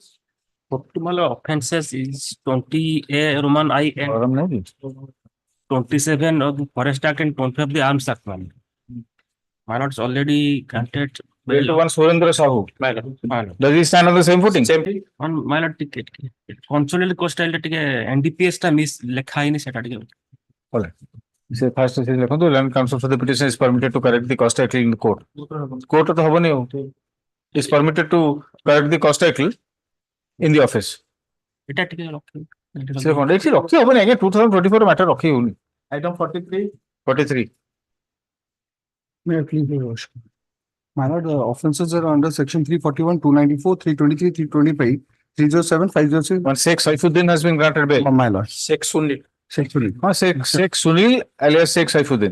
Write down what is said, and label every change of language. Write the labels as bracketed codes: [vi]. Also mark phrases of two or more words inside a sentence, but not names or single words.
[en] Optimal offences is 20A Roman I and [hi] CORAM नहीं [en] 27 of the Forest Act and 20 of the Arms Act. My lord's already granted Bail to one Surendra Sahu. My lord. Does he stand on the same footing? On my lord ticket. Consolidated cost [or] ଟା ଟିକେ [en] NDPS ଟା miss [or] ଲେଖା ହେଇନି ସେଟା ଟିକେ. [en] Alright. Say first is लिखो Learned Counsel for the petition is permitted to correct the cost title in the court. Court [hi] तो हबो नहीं [en] is permitted to correct the cost title in the office. [or] ଏଟା ଟିକେ ରଖି. ସେ କଣ ଏଠି ରଖି ହବନି ଆଜ୍ଞା 2024 matter ରଖି ହଉନି. [en] Item 43. 43. May I please, your worship? My lord, the offences are under section 341, 294, 323, 325, 307, 506. One Sheikh Saifuddin has been granted bail. My lord. Sheikh Sunil. Sheikh Sunil. Sheikh Sunil alias Sheikh Saifuddin.